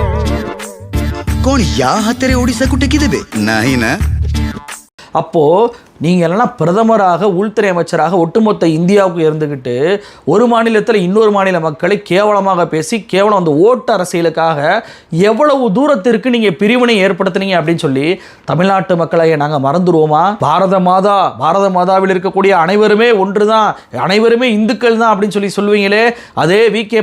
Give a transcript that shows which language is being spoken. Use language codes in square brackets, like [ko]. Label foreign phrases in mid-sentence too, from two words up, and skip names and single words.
[hi] कौन या हाथ ओडिशा को टेकी देबे नहीं ना? [ta] அப்போ நீங்கள் எல்லாம் பிரதமராக உள்துறை அமைச்சராக ஒட்டுமொத்த இந்தியாவுக்கு இருந்துக்கிட்டு ஒரு மாநிலத்தில் இன்னொரு மாநில மக்களை கேவலமாக பேசி கேவலம் அந்த ஓட்டு அரசியலுக்காக எவ்வளவு தூரத்திற்கு நீங்கள் பிரிவினை ஏற்படுத்தினீங்க அப்படின்னு சொல்லி தமிழ்நாட்டு மக்களை நாங்கள் மறந்துடுவோமா? பாரத மாதாவில் இருக்கக்கூடிய அனைவருமே ஒன்று தான், அனைவருமே இந்துக்கள் தான் அப்படின்னு சொல்லி சொல்லுவீங்களே, அதே வி.கே.